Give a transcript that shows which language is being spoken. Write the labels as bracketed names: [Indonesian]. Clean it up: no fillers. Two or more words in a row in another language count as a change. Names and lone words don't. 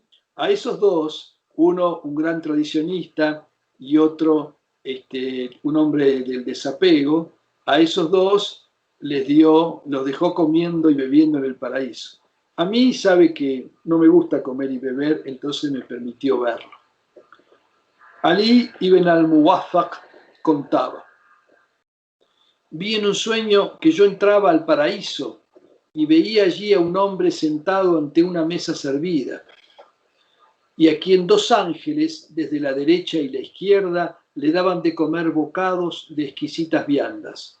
[Spanish] A esos dos, uno un gran tradicionista y otro un hombre del desapego, a esos dos los dejó comiendo y bebiendo en el paraíso. A mí sabe que no me gusta comer y beber, entonces me permitió verlo. Ali ibn al-Muwaffaq contaba, vi en un sueño que yo entraba al paraíso y veía allí a un hombre sentado ante una mesa servida, y a quien dos ángeles, desde la derecha y la izquierda, le daban de comer bocados de exquisitas viandas.